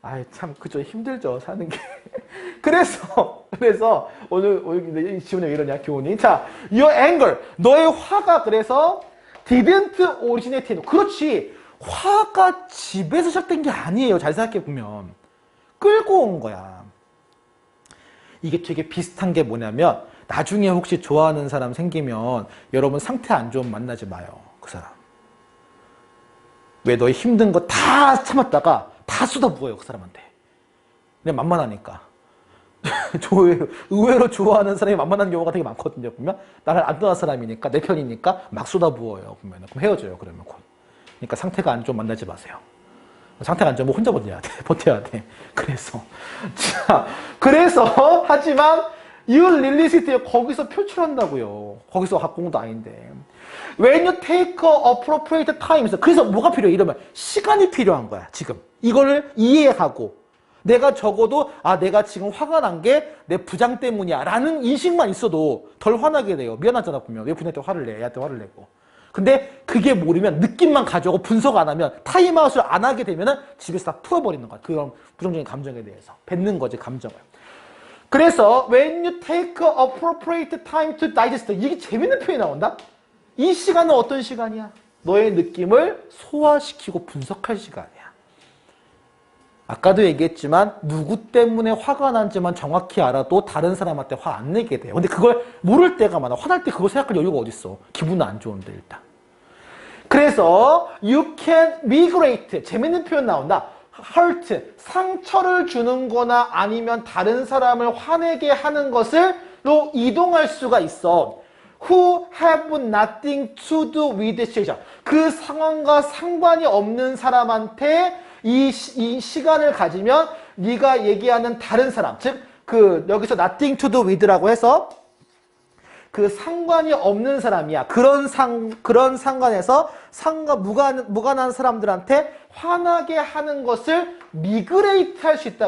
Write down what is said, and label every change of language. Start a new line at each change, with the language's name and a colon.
Korean: 참 그죠, 힘들죠, 사는 게. 그래서 오늘 이 지훈이 왜 이러냐, 교훈이.
English: 자, your anger,
Korean: 너의 화가 그래서
English: didn't originate in.
Korean: 그렇지, 화가 집에서 시작된 게 아니에요. 잘 생각해 보면 끌고 온 거야. 이게 되게 비슷한 게 뭐냐면 나중에 혹시 좋아하는 사람 생기면 여러분 상태 안 좋으면 만나지 마요. 그 사람. 왜 너의 힘든 거 다 참았다가 다 쏟아부어요. 그 사람한테. 그냥 만만하니까. 의외로 좋아하는 사람이 만만한 경우가 되게 많거든요. 보면 나를 안 떠난 사람이니까 내 편이니까 막 쏟아부어요. 보면 그럼 헤어져요. 그러면 곧. 그러니까 상태가 안 좋으면 만나지 마세요. 상태가 안 좋으면 혼자 버텨야 돼. 버텨야 돼. 그래서. 자, 그래서, 하지만,
English: you release it
Korean: 거기서 표출한다고요. 거기서 학공도 아닌데.
English: When you take a appropriate time.
Korean: 그래서 뭐가 필요해? 이러면 시간이 필요한 거야, 지금. 이거를 이해하고. 내가 적어도, 내가 지금 화가 난 게 내 부장 때문이야. 라는 인식만 있어도 덜 화나게 돼요. 미안하잖아, 보면. 왜 부장한테 화를 내? 얘한테 화를 내고. 근데 그게 모르면 느낌만 가져오고 분석 안 하면 타임아웃을 안 하게 되면은 집에서 다 풀어버리는 거야. 그런 부정적인 감정에 대해서. 뱉는 거지, 감정을. 그래서
English: when you take a appropriate time to digest.
Korean: 이게 재밌는 표현이 나온다. 이 시간은 어떤 시간이야? 너의 느낌을 소화시키고 분석할 시간이야. 아까도 얘기했지만 누구 때문에 화가 난지만 정확히 알아도 다른 사람한테 화 안 내게 돼요. 근데 그걸 모를 때가 많아. 화날 때 그거 생각할 여유가 어딨어. 기분은 안 좋은데 일단. 그래서
English: you can migrate.
Korean: 재밌는 표현 나온다. hurt. 상처를 주는 거나 아니면 다른 사람을 화내게 하는 것을로 이동할 수가 있어.
English: Who have nothing to do with the situation.
Korean: 그 상황과 상관이 없는 사람한테 이 시간을 가지면 네가 얘기하는 다른 사람, 즉 여기서
English: nothing to do with
Korean: 라고 해서 그 상관이 없는 사람이야. 그런 상관에서 무관한 사람들한테 화나게 하는 것을 미그레이트 할 수 있다.